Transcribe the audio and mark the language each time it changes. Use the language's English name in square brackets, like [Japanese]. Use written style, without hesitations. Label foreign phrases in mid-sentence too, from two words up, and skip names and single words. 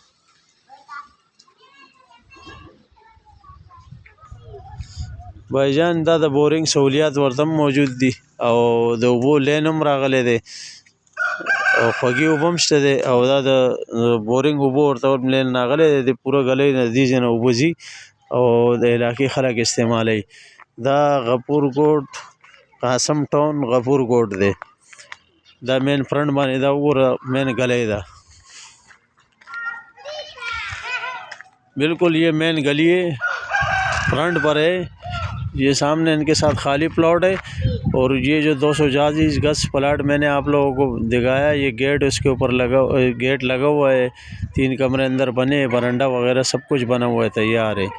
[Pashto] بھائی جان دا د بورنګ سہولیات ورته موجود دي، او د اوبو لین هم راغلی دی، او خوږې اوبه هم شته دی، او دا د بورنګ اوبو ورته لین راغلی دی، د پوره ګلۍ نه دې ځای نه اوبه ځي او د علاقې خلک استعمالوي۔ دا غفور ګوټ قاسم ټون غفور ګوټ دی، دا [English] main front [Pashto] باندې دا وګوره مین گلی ده، [Urdu] بالکل یہ مین گلی ہے، فرنٹ پر ہے، یہ سامنے ان کے ساتھ خالی پلاٹ ہے، اور یہ جو 240 گز پلاٹ میں نے آپ لوگوں کو دکھایا، یہ گیٹ اس کے اوپر گیٹ لگا ہوا ہے، 3 کمرے اندر بنے، برانڈا وغیرہ سب کچھ بنا ہوا ہے، تیار ہے۔